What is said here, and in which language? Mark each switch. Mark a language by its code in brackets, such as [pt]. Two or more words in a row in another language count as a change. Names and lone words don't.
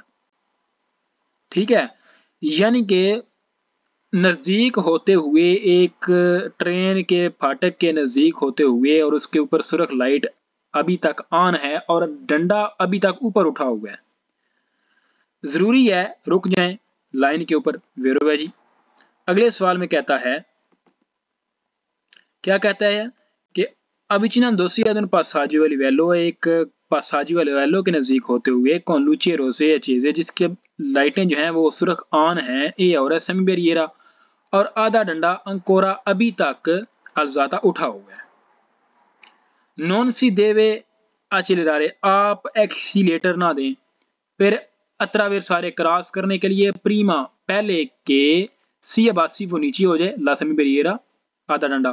[hi] ठीक है, यानी कि नज़दीक होते हुए, एक ट्रेन के फाटक के नज़दीक होते हुए और उसके ऊपर सुरख लाइट अभी तक ऑन है और डंडा अभी तक ऊपर उठा हुआ है, जरूरी है रुक जाएं लाइन के ऊपर। वेरो है जी। अगले सवाल में कहता है, क्या कहता है कि [it] avvicinandosi ad un passaggio a livello, [hi] एक [it] passaggio a livello [hi] के नज़दीक होते हुए [it] con luci rosse [hi] चीज़ें जिसके लाइटें जो हैं वो सुरख ऑन है, ए और सेमी बैरिएरा और आधा डंडा अंकोरा अभी तक अलजाता उठा हुआ है। [it] non si deve accelerare, [hi] आप एक्सीलेटर ना दें, फिर अत्रावेrsare क्रॉस करने के लिए प्रीमा पहले [it] che si abbassi [hi] वो नीचे हो जाए, [it] la semibarriera [hi] आधा डंडा।